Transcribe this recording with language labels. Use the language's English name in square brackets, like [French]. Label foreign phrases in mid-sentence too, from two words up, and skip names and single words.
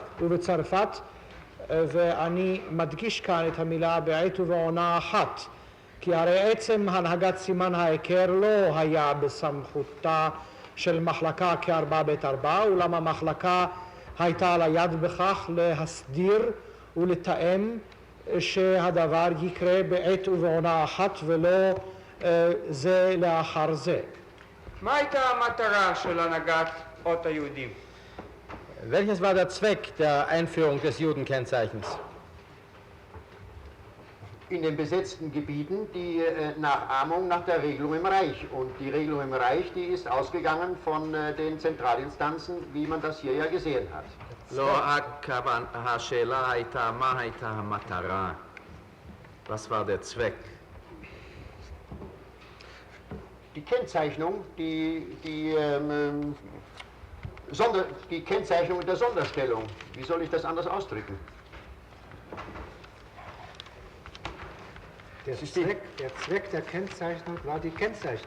[Hebrew] ובצרפת, ואני מדגיש כאן את המילה בעת ובעונה אחת, כי הרי עצם הנהגת סימן ההיכר לא היה בסמכותה של מחלקה כ4ב4, אולם המחלקה הייתה על היד בכך להסדיר ולתאם שהדבר יקרה בעת ובעונה אחת ולא זה לאחר זה. מה הייתה המטרה של הנהגת אות היהודים? [German] Welches war der Zweck der Einführung des Judenkennzeichens? In den besetzten Gebieten die Nachahmung nach der Regelung im Reich. Und die Regelung im Reich, die ist ausgegangen von den Zentralinstanzen, wie man das hier ja gesehen hat. [Hebrew] לא, השאלה הייתה, מה הייתה המטרה? [German] Was war der Zweck? Die Kennzeichnung, die Kennzeichnung der Sonderstellung. Wie soll ich das anders ausdrücken? Der Zweck der Kennzeichnung war die Kennzeichnung.